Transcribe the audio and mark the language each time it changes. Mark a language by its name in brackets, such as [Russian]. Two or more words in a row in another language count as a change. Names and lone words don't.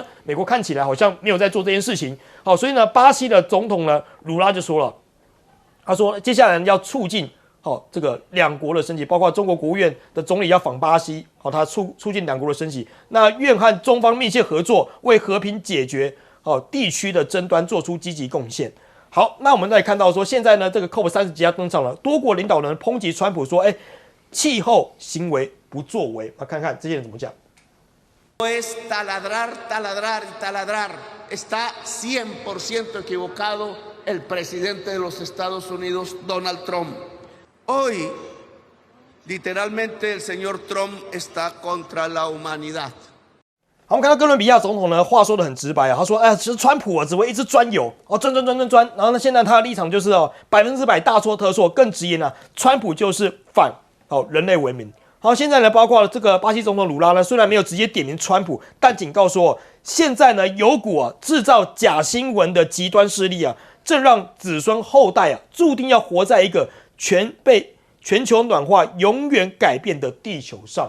[Chinese] 美国看起来好像没有在做这件事情。所以呢，巴西的总统呢鲁拉就说了，他说接下来要促进这个2国的升级，包括中国国务院的总理要访巴西，他促进2国的升级。那愿和中方密切合作，为和平解决地区的争端做出积极贡献。好，那我们再看到说，现在呢，这个 COP30 即将登场了，多国领导人抨击川普说，气候行为不作为。看看这些人怎么讲。 [Spanish] Es taladrar, taladrar y taladrar. Está 100% equivocado el presidente de los Estados Unidos, Donald Trump. Hoy, literalmente, el señor Trump está contra la humanidad. [Chinese] 好，我们看到哥伦比亚总统呢，话说得很直白他说，其实川普只会一直钻油钻，然后呢，现在他的立场就是100%大错特错，更直言川普就是反人类文明。好，现在呢，包括这个巴西总统鲁拉呢，虽然没有直接点名川普，但警告说，现在呢有股制造假新闻的极端势力正让子孙后代注定要活在一个被全球暖化永远改变的地球上。